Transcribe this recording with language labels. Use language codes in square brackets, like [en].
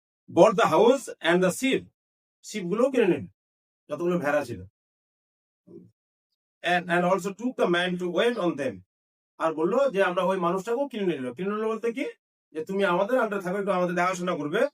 [en] bought the house and the ship, [bn] sheep গুলো কিনে নিল, যতগুলো ভেড়া ছিল। [en] and also took the man to wait on them. [bn] আর বললো যে আমরা ওই মানুষটাকেও কিনে নিল। কিনে নিল বলতে কি, যে তুমি আমাদের আন্ডারে থাকবে, একটু আমাদের দেখাশোনা করবে,